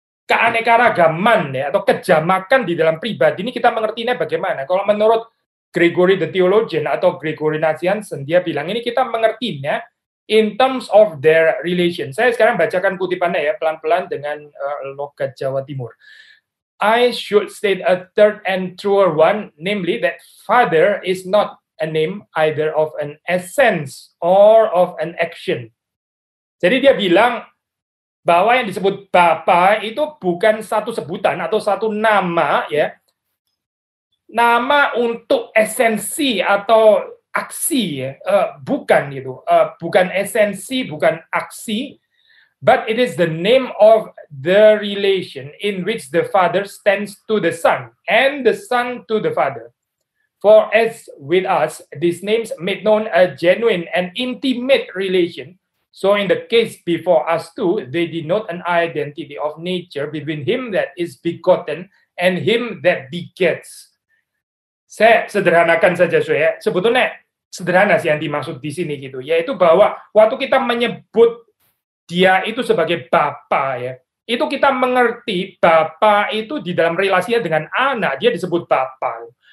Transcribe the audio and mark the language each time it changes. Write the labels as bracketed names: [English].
[Indonesian] Keanekaragaman ya atau kejamakan di dalam pribadi ini kita mengertinya bagaimana? Kalau menurut Gregory the Theologian atau Gregory Nazianzen, dia bilang ini kita mengertinya [English] in terms of their relation. [Indonesian] Saya sekarang bacakan kutipannya ya pelan-pelan dengan logat Jawa Timur. [English] I should state a third and truer one, namely that Father is not a name either of an essence or of an action. [Indonesian] Jadi dia bilang bahwa yang disebut Bapa itu bukan satu sebutan atau satu nama ya, nama untuk esensi atau aksi ya, bukan gitu, bukan esensi, bukan aksi, [English] but it is the name of the relation in which the Father stands to the Son and the Son to the Father. For as with us, these names made known a genuine and intimate relation. So in the case before us too, they denote an identity of nature between him that is begotten and him that begets. [Indonesian] Saya sederhanakan saja, saya sebetulnya sederhana sih yang dimaksud di sini gitu, yaitu bahwa waktu kita menyebut dia itu sebagai Bapa ya, itu kita mengerti Bapa itu di dalam relasinya dengan anak, dia disebut Bapa.